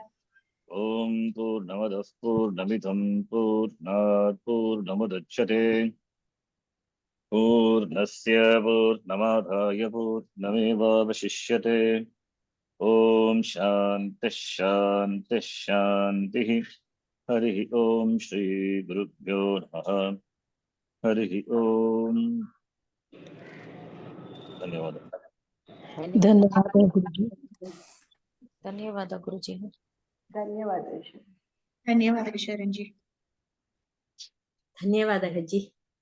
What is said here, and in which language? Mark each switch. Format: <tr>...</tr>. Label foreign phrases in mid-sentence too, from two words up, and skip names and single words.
<sa>Om Purnamadah Purnamidham Purnat Purnamudachyate Purnasya Purnamadhaya Purnamevavashishyate. Om Shanti Shanti Shanti. Hari Om Shri Gurubhyo Namaha. Hari Om. Dhanyawad.</sa> <kn>ಧನ್ಯವಾದ ಗುರುಜಿ. ಧನ್ಯವಾದ ಗುರುಜಿ. ಧನ್ಯವಾದ ಧನ್ಯವಾದ ಶರಣ್ಜಿ. ಧನ್ಯವಾದ ಅಜ್ಜಿ.</kn>